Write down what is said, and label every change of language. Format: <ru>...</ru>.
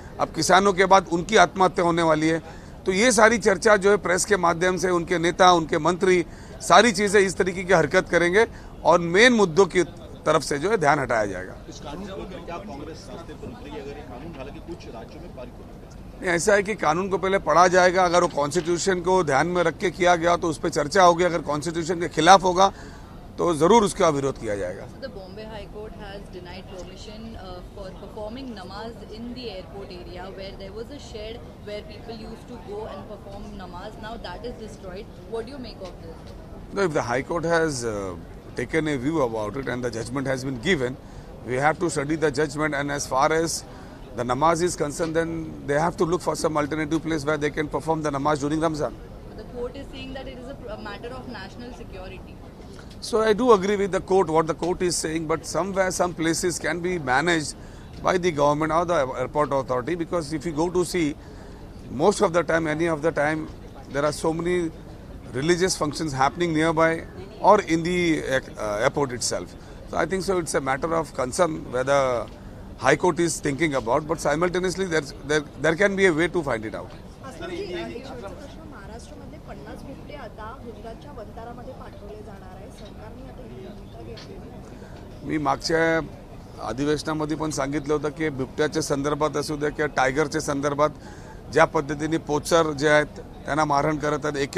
<hi>अब किसानों के बाद उनकी आत्महत्या होने वाली है. तो ये सारी चर्चा जो है प्रेस के माध्यम से उनके नेता, उनके मंत्री सारी चीजें इस तरीके की हरकत करेंगे और मेन मुद्दों की तरफ से जो है ध्यान हटाया जाएगा. इस कानून को क्या कांग्रेस रास्ते पर उतरेगी अगर ये कानून हालांकि कुछ राज्यों में पारित होगा? नहीं, ऐसा है कि कानून को पहले पढ़ा जाएगा. अगर वो कॉन्स्टिट्यूशन को ध्यान में रख के किया गया तो उस पर चर्चा होगी. अगर कॉन्स्टिट्यूशन के खिलाफ होगा तो ज़रूर उसका विरोध किया जाएगा।</hi> <en>So the Bombay High Court has denied permission for performing namaz in the airport area where there was a shed where people used to go and perform namaz. Now that is destroyed. What do you make of this? No, if the High Court has taken a view about it and the judgment has been given, we have to study the judgment, and as far as the namaz is concerned, then they have to look for some alternative place where they can perform the namaz during Ramzan. The court is saying that it is a matter of national security. So I do agree with the court, what the court is saying, but somewhere, some places can be managed by the government or the airport authority, because if you go to see, most of the time, any of the time, there are so many religious functions happening nearby or in the airport itself. So I think so it's a matter of concern whether High Court is thinking about, but simultaneously there can be a way to find it out.</en> <mr>आसपासजी, एक शेवटचा प्रश्न. महाराष्ट्रामध्ये 50 बिबटे आता गुजरातच्या वंतारामध्ये पाठवले जाणार आहे. सरकारने आता ही भूमिका घेतली. मी मागच्या अधिवेशनामध्ये पण सांगितलं होतं की बिबट्याच्या संदर्भात असू द्या किंवा टायगरच्या संदर्भात ज्या पद्धतीने पोचर जे आहेत त्यांना मारहाण करत आहेत.</mr>